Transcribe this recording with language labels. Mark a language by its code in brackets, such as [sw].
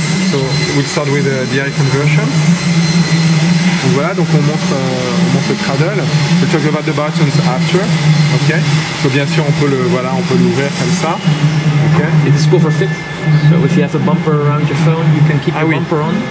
[en] So we'll start with the iPhone version. [fr] Donc voilà, donc on montre le cradle. [en] We'll talk about the buttons after. Ok. [fr] So bien sûr on peut l'ouvrir comme ça. Ok. [en] It is cover fit. So if you have a bumper around your phone, you can keep your bumper on.